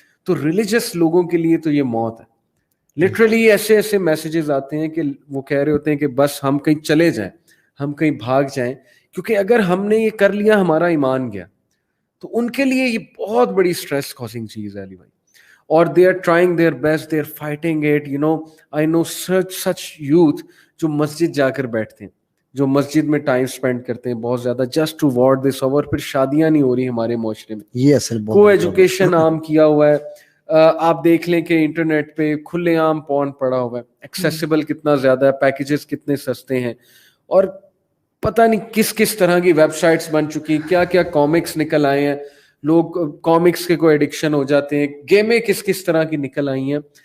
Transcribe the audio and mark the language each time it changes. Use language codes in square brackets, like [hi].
[ur] تو ریلیجس لوگوں کے لیے تو یہ موت ہے. لٹرلی ایسے میسیجز آتے ہیں کہ وہ کہہ رہے ہوتے ہیں کہ بس ہم کہیں چلے جائیں, ہم کہیں بھاگ جائیں, کیونکہ اگر ہم نے یہ کر لیا ہمارا ایمان گیا. تو ان کے لیے یہ بہت بڑی سٹریس کازنگ چیز ہے علی بھائی. [en] اور they are trying their best, they are fighting it, you know. I know such youth [ur] جو مسجد جا کر بیٹھتے ہیں, جو مسجد میں ٹائم اسپینڈ کرتے ہیں بہت زیادہ, [en] Just to ward this. [ur] اور پھر شادیاں نہیں ہو رہی ہمارے معاشرے میں, یہ اصل کو ایجوکیشن عام کیا ہوا ہے. آپ دیکھ لیں کہ انٹرنیٹ پہ کھلے عام پورن پڑا ہوا ہے, ایکسیسیبل کتنا زیادہ ہے, پیکیجز کتنے سستے ہیں, اور پتہ نہیں کس طرح کی ویب سائٹس بن چکی, کیا کامکس نکل آئے ہیں, لوگ کامکس کے کوئی ایڈکشن ہو جاتے ہیں, گیمیں کس طرح کی نکل آئی ہیں.